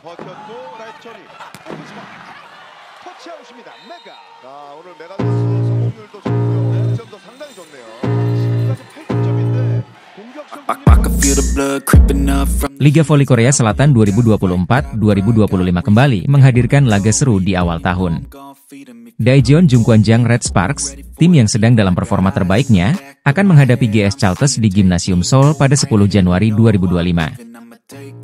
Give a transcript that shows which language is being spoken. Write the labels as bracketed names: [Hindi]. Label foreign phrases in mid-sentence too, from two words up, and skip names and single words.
[Korean] 버텼고 라이트 처리. 오프스파 터치아웃입니다. 메가. 자, 오늘 메가 선수 성공률도 좋고요. 득점도 상당히 좋네요. 지금까지 8득점인데 공격성 [Indonesian] Liga Voli Korea Selatan 2024-2025 kembali menghadirkan laga seru di awal tahun. Daejeon Jungkwanjang Red Sparks, tim yang sedang dalam performa terbaiknya, akan menghadapi GS Chalters di Gymnasium Seoul pada 10 Januari 2025.